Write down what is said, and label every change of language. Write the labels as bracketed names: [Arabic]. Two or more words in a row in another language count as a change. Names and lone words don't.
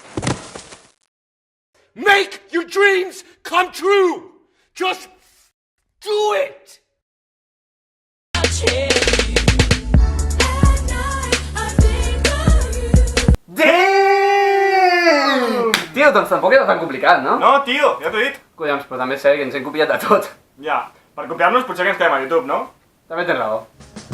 [English] Make your dreams come true. Just do it. Damn! [Catalan] Tio, doncs tampoc era tan complicat, no? No, tio, ja t'ho he dit. Collons, però també és cert que ens hem copiat de tot. Ja, per copiar-nos potser que ens quedem a YouTube, no? També tens raó.